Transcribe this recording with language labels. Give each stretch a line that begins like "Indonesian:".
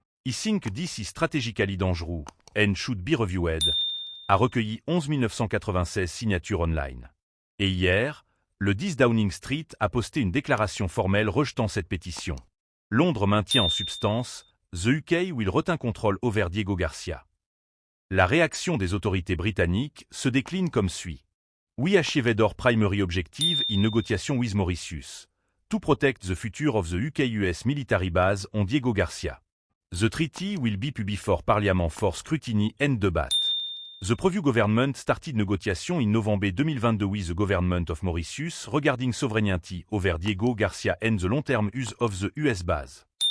English: I think this is strategically dangerous and should be reviewed,
French: a recueilli 11 996 signatures online. Et hier, le 10 Downing Street a posté une déclaration formelle rejetant cette pétition. Londres maintient en substance
English: The UK will retain control over Diego Garcia.
French: La réaction des autorités britanniques se décline comme suit.
English: We achieved our primary objective in negotiation with Mauritius, to protect the future of the UK-US military base on Diego Garcia. The treaty will be put before Parliament for scrutiny and debate. The previous government started negotiation in November 2022 with the government of Mauritius regarding sovereignty over Diego Garcia and the long-term use of the US base.